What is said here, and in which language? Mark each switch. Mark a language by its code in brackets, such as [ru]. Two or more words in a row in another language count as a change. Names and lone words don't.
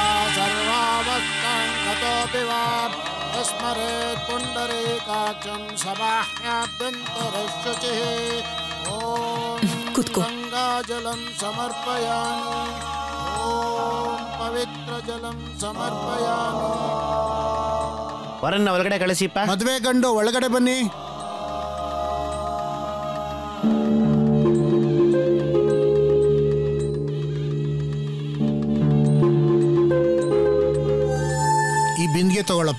[sa] सर्वावस्थां गतोऽपि वा स्मरेत् पुण्डरीकाक्षं सबाह्याभ्यन्तरशुचिः ॐ गङ्गाजलं समर्पयामि ॐ पवित्रजलं समर्पयामि [kn] ವರನ್ನ ಒಳಗಡೆ ಕಳಿಸಿಪ್ಪ. ಮದುವೆ ಗಂಡು ಒಳಗಡೆ ಬನ್ನಿ. ಈ ಬಿಂದಿಗೆ ತಗೊಳಪ್ಪ.